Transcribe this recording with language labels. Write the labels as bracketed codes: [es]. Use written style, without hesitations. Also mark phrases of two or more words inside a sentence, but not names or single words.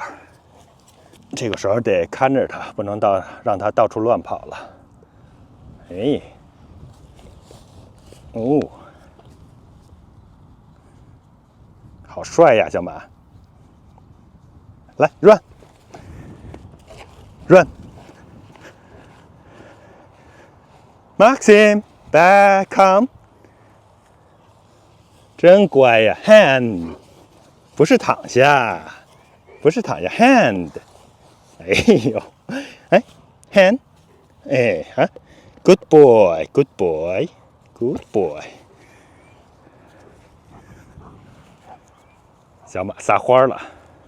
[zh] 这个时候得看着它，不能让它到处乱跑了。哎。哦，好帅呀，小马！ [en] 来 ，run，Maxim back come， [zh] 真乖呀 ，hand， 不是躺下，不是躺下 ，hand， 哎呦，哎 hand， 哎哈 ， [en] good boy，good boy。Good boy， [zh] 小马撒欢了。